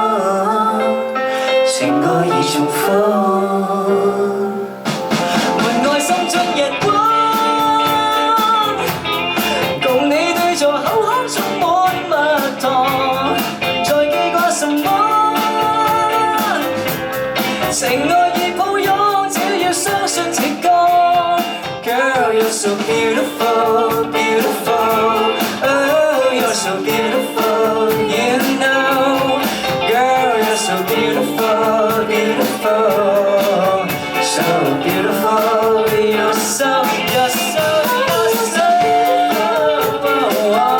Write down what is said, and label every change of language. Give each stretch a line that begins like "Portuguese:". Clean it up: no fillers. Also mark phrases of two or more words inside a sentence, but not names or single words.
Cantonese: 情歌已重複，門外滲進日光，共你對坐口腔充滿蜜糖，再記掛什麼？情愛已抱擁，只要相信這歌。
English: Girl, you're so beautiful, beautiful. Oh, you're so beautiful, you know. Girl, you're so beautiful, beautiful. So beautiful, you're so, you're so, you're so beautiful.